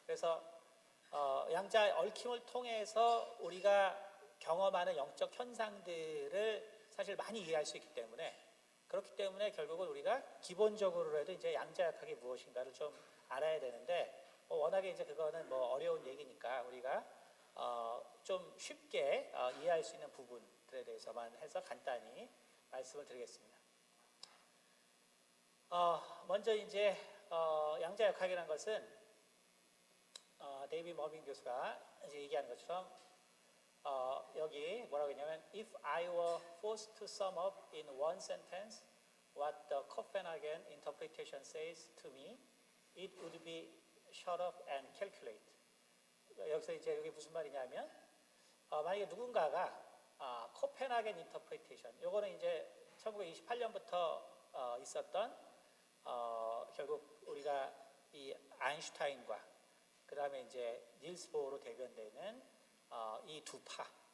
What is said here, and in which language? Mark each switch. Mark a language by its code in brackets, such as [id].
[ko] 그래서 양자 얽힘을 통해서 우리가 경험하는 영적 현상들을 사실 많이 이해할 수 있기 때문에, 그렇기 때문에 결국은 우리가 기본적으로라도 이제 양자역학이 무엇인가를 좀 알아야 되는데, 워낙에 이제 그거는 뭐 어려운 얘기니까 우리가 좀 쉽게 이해할 수 있는 부분들에 대해서만 해서 간단히 말씀을 드리겠습니다. 먼저 이제 양자역학이라는 것은 데이비드 머빈 교수가 이제 얘기하는 것처럼 여기 뭐라고 했냐면 [en] If I were forced to sum up in one sentence what the Copenhagen interpretation says to me, it would be shut up and calculate. [ko] 여기서 이제 여기 무슨 말이냐면 만약에 누군가가 코펜하겐 인터프리테이션, 요거는 이제 1928년부터 있었던 결국 우리가 이 아인슈타인과 그 다음에 이제 닐스 보어로 대변되는 이 두 파.